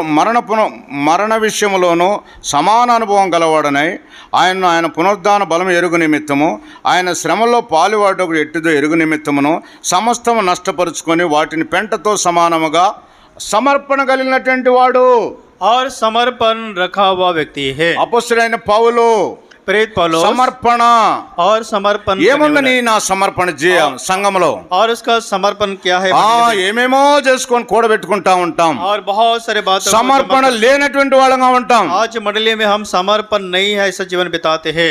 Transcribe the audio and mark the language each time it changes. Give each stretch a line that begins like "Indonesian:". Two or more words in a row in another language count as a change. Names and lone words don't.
Telugu: మరణ విషయములోనూ సమాన అనుభవం గలవాడనై ఆయన పునరుద్ధాన బలం ఎరుగు నిమిత్తము ఆయన శ్రమలో పాలువాటకు ఎట్టిదో ఎరుగు నిమిత్తమును సమస్తము నష్టపరుచుకొని వాటిని పెంటతో సమానముగా సమర్పణ కలిగినటువంటి వాడు.
Hindi: और समर्पण रखा हुआ व्यक्ति है।
Telugu: అపొస్తలుడైన పౌలు
Hindi: प्रेरित पौलुस
Telugu: సమర్పణ.
Hindi: और समर्पण करने
Telugu: ఏముందని నా సమర్పణ సంఘంలో
Hindi: वाला। और उसका समर्पण क्या है।
Telugu: ఏమేమో చేసుకొని కూడబెట్టుకుంటా ఉంటాం,
Hindi: और बहुत सारे बातों को
Telugu: సమర్పణ లేనటువంటి వాళ్ళంగా ఉంటాం.
Hindi: आज मंडली में हम समर्पण नहीं है ऐसा जीवन बिताते हैं।